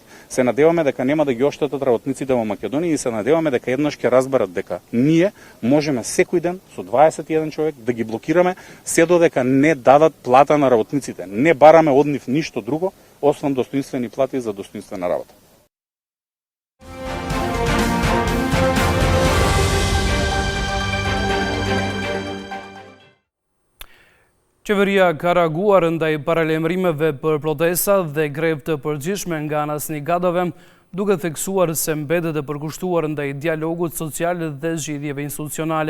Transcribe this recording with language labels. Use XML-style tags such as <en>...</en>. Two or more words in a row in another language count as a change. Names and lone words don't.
<mk>Се надеваме дека нема да ги оштетат работниците во Македонија и се надеваме дека еднаш ќе разберат дека ние можеме секој ден со 21 човек да ги блокираме се додека не дадат плата на работниците. Не бараме од нив ништо друго, освен достоинствени плати за достоинствена работа.</mk> <sq>Qeveria ka reaguar ndaj paralajmërimeve për protesta dhe grevë të përgjithshme nga ana e sindikatave, duke theksuar se mbetet e përkushtuar ndaj dialogut social dhe zgjidhjeve institucionale.</sq>